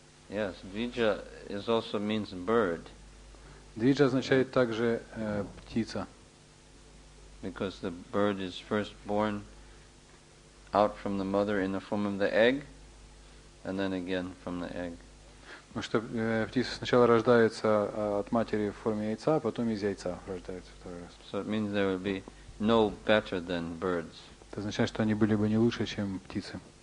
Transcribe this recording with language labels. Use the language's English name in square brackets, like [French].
[English] Yes, Dvija also means bird. [Russian] Двиджа означает также птица. [English] Because the bird is first born out from the mother in the form of the egg, and then again from the egg. [Russian] Потому что птица сначала рождается от матери в форме яйца, а потом из яйца рождается второй раз. [English] So it means they would be no better than birds. [Russian] Это означает, что они были бы не лучше, чем птицы.